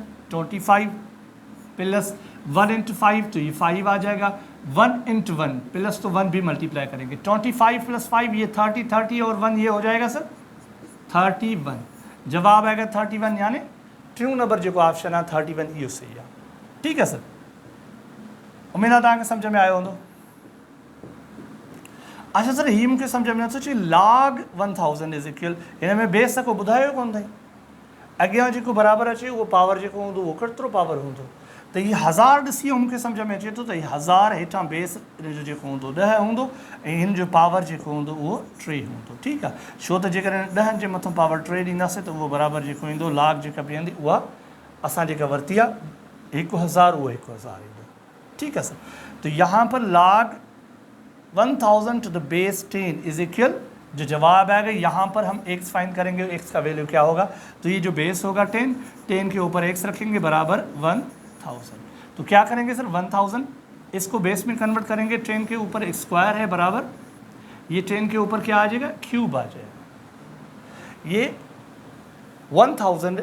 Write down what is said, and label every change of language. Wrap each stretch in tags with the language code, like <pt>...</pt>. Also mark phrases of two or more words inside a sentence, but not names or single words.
<hi>25 प्लस 1 इंटू 5 तो ये 5 आ जाएगा, 1 इंटू 1 प्लस तो 1 भी मल्टीप्लाई करेंगे, 25 प्लस 5 ये 30 और 1 ये हो जाएगा सर 31। जवाब आएगा 31, यानी टियों नंबर जो ऑप्शन है 31 इहो सही है। ठीक है सर।</hi> <sd>उम्मीद आहे तव्हांखे सम्झ में आयो हूंदो। अच्छा सर, ही मूंखे सम्झ में नथो अचे,</sd> <en>log 1000 is equal,</en> <sd>हिन में बेस त को ॿुधायो कोन अथई, अॻियां जेको बराबरि अचे उहो पावर जेको हूंदो उहो केतिरो पावर हूंदो, त ये 1000 ॾिसी मूंखे सम्झ में अचे थो त 1000 हेठां बेस जो जेको हूंदो 10 हूंदो ऐं हिन जो पावर जेको हूंदो उहो 3 हूंदो। ठीकु आहे, छो त जेकॾहिं 10 जे मथां पावर 3 ॾींदासीं त उहो बराबरि जेको ईंदो लॉग जेका बीहंदी उहा असां जेका वरिती आहे 1000 उहो 1000 ईंदो। ठीकु आहे सर।</sd> <hi>तो यहाँ पर</hi> <en>log 1000 to the base 10 is equal,</en> <hi>जो जवाब आएगा यहाँ पर हम x फाइंड करेंगे, x का वैल्यू क्या होगा, तो ये जो बेस होगा 10 के ऊपर x रखेंगे बराबर 1000। तो क्या करेंगे सर 1000 इसको बेस में कन्वर्ट करेंगे, 10 के ऊपर स्क्वायर है बराबर, ये 10 के ऊपर क्या आ जाएगा क्यूब आ जाएगा, ये 1000।</hi>